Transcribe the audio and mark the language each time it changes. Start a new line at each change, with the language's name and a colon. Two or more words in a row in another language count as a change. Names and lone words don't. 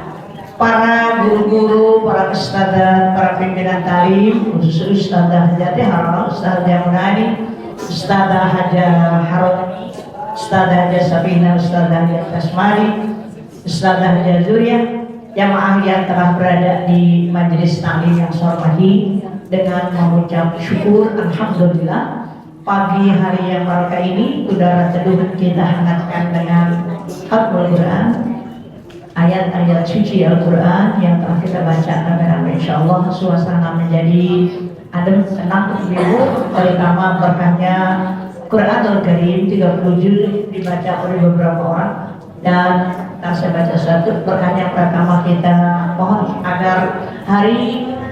Indonesian: Para guru-guru, para ustadzah, para pimpinan talim, khusus Ustadzah Jati Haram, Ustadzah Munani, Ustadzah Haja Haroni, Ustadzah Haja Sabina, Ustadzah Haja Tasmari, Ustadzah Haja Zuriyah, jamaah yang telah berada di majelis taklim yang saya hormati, dengan mengucap syukur alhamdulillah pagi hari yang barokah ini udara teduh kita hangatkan dengan Al Quran, ayat-ayat suci Al-Quran yang telah kita bacakan dengan insyaallah suasana menjadi adem, tenang, biru, terutama berkahnya
Arabic: Quranul Karim
Indonesian: 30 juz dibaca oleh beberapa orang dan saya baca satu berkahnya pertama kita mohon agar hari